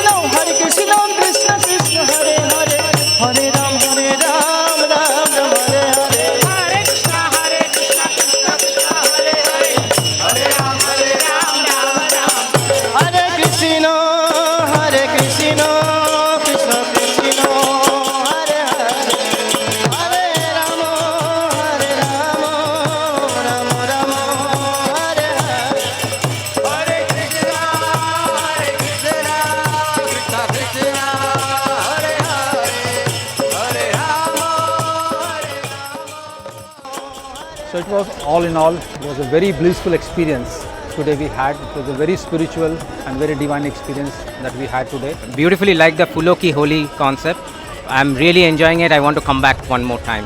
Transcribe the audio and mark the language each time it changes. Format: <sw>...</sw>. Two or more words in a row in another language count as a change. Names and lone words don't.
<sa>कृष्ण कृष्ण हरे हरे हरे राम राम हरे हरे हरे कृष्ण कृष्ण कृष्ण हरे हरे हरे राम राम हरे कृष्ण कृष्ण कृष्ण हरे हरे हरे राम राम राम हरे हरे हरे कृष्ण कृष्ण कृष्ण हरे हरे हरे राम</sa> <en>So it was all in all, it was a very blissful experience today we had. It was a very spiritual and very divine experience that we had today. Beautifully like the Fuloki Holi concept. I'm really enjoying it. I want to come back one more time.</en>